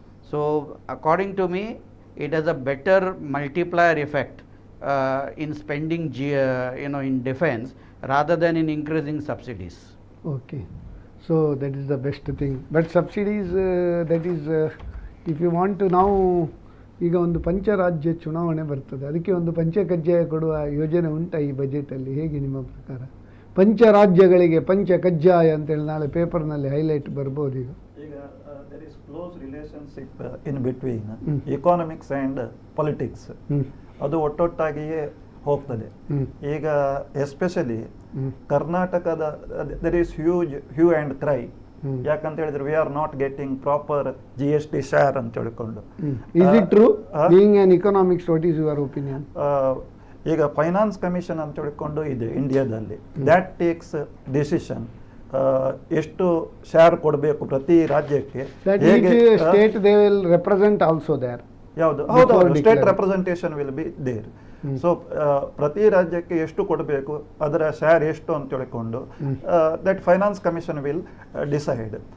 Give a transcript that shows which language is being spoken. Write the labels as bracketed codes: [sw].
[en] So according to me, it has a better multiplier effect in spending, in defense rather than in increasing subsidies. Okay. So that is the best thing. But subsidies, that is, if you want to now [kn] ಈಗ ಒಂದು ಪಂಚರಾಜ್ಯ ಚುನಾವಣೆ ಬರ್ತದೆ, ಅದಕ್ಕೆ ಒಂದು ಪಂಚಕಜ್ಜಾಯ ಕೊಡುವ ಯೋಜನೆ ಉಂಟಾ ಈ ಬಜೆಟಲ್ಲಿ? ಹೇಗೆ ನಿಮ್ಮ ಪ್ರಕಾರ? ಪಂಚರಾಜ್ಯಗಳಿಗೆ ಪಂಚಕಜ್ಜಾಯ ಅಂತೇಳಿ ನಾಳೆ ಪೇಪರ್ನಲ್ಲಿ ಹೈಲೈಟ್ ಬರ್ಬೋದು. [en] ಈಗ there is close relationship in between economics and politics. [kn] ಅದು ಒಟ್ಟೊಟ್ಟಾಗಿಯೇ ಹೋಗ್ತದೆ. ಈಗ ಎಸ್ಪೆಷಲಿ ಕರ್ನಾಟಕದ [en] there is huge hue and cry. [kn] ಯಾಕಂತ ಹೇಳಿದ್ರೆ [en] we are not getting proper GST share [kn] ಅಂತ ಹೇಳಿಕೊಂಡು. [en] Is it true? Being an economics, what is your opinion? [kn] ಈಗ finance commission ಅಂತ ಹೇಳಿಕೊಂಡು ಇದೆ ಇಂಡಿಯಾದಲ್ಲಿ. [en] that takes decision [kn] ಎಷ್ಟು ಶೇರ್ ಕೊಡಬೇಕು ಪ್ರತಿ ರಾಜ್ಯಕ್ಕೆ. [en] State they will represent also there. [kn] ಯಾವುದು? ಹೌದು, [en] State representation will be there. [kn] So ಪ್ರತಿ ರಾಜ್ಯಕ್ಕೆ ಎಷ್ಟು ಕೊಡಬೇಕು, ಅದರ ಶೇರ್ ಎಷ್ಟು ಅಂತ ಹೇಳಿಕೊಂಡು [en] That finance commission will decide.